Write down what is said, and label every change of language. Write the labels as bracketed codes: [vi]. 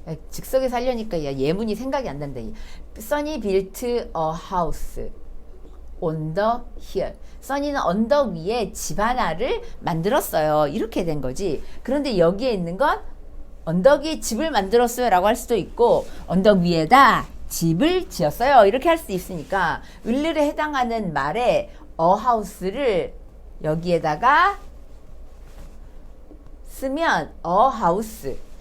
[ko] 즉석에 살려니까 예문이 생각이 안 난다. [en] 써니 built a house on the hill. [ko] 써니는 언덕 위에 집 하나를 만들었어요. 이렇게 된 거지. 그런데 여기에 있는 건 언덕 위에 집을 만들었어요 라고 할 수도 있고 언덕 위에다 집을 지었어요. 이렇게 할 수 있으니까 을르에 해당하는 말에 a house를 여기에다가 쓰면 a house.